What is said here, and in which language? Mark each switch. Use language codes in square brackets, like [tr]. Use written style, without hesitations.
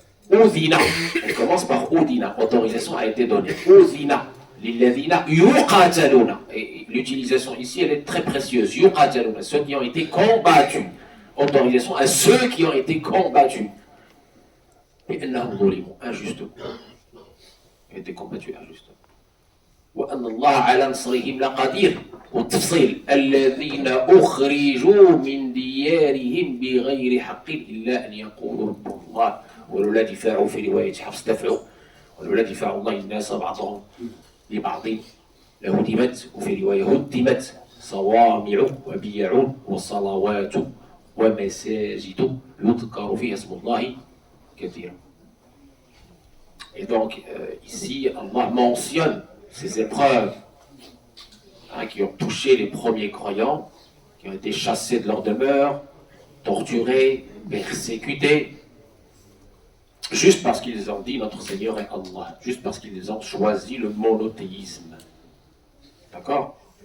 [fr] Udina, on commence par Udina, autorisation a été donnée, Udina, [ar] lilladhina yuqataluna, [fr] et l'utilisation ici elle est très précieuse, yuqataluna, ceux qui ont été combattus, autorisation à ceux qui ont été combattus, et injustement, ils ont été combattus injustement. [ar] وأن الله على نصرهم لقدير والتفصيل الذين أخرجوا من ديارهم بغير حق إلا أن يقولوا ربنا الله ولولا دفاع في رواية حفص دفعوا ولولا دفاع الله الناس بعضهم لبعض لهدمت وفي رواية هدمت صوامع وبيع وصلوات ومساجد يذكر فيها اسم الله كثيرا. [fr] Et donc ici Allah mentionne ces épreuves qui ont touché les premiers croyants, qui ont été chassés de leur demeure, torturés, persécutés, juste parce qu'ils ont dit notre Seigneur est Allah, juste parce qu'ils ont choisi le monothéisme. D'accord?